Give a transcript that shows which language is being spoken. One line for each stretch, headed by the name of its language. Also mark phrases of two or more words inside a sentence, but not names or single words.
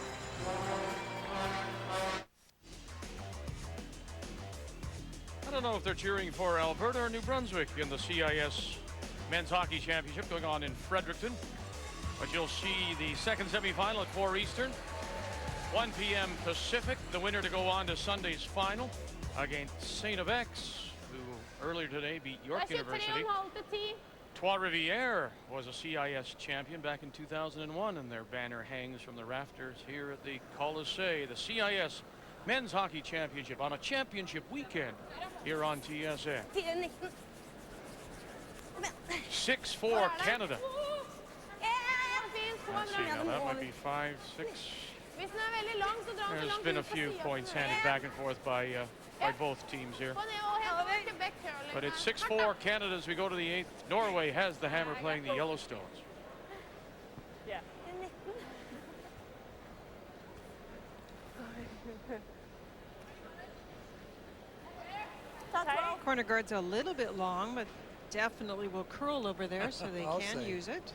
English: I don't know if they're cheering for Alberta or New Brunswick in the CIS Men's Hockey Championship going on in Fredericton. But you'll see the second semifinal at 4 Eastern, 1 p.m. Pacific. The winner to go on to Sunday's final against St. X, who earlier today beat York
Norwegian: Jeg sier 3,5
English: University.
Norwegian: til 10.
English: Trois-Rivières was a CIS champion back in 2001, and their banner hangs from the rafters here at the Colisée. The CIS Men's Hockey Championship on a championship weekend here on TSN. 4,19. 6-4 Canada.
Norwegian: Ja, fint.
English: Let's see, now that might be 5, 6.
Norwegian: Hvis den er veldig lang, så drar den så
English: There's
Norwegian: langt
English: been a
Norwegian: ut på
English: few
Norwegian: siden.
English: points handed back and forth by both teams here.
Norwegian: På ned og helt over Quebec curling.
English: But it's 6-4 Canada as we go to the 8th. Norway has the hammer playing the Yellowstones. Yeah. Corner guard's a little bit long, but definitely will curl over there, so they can use it.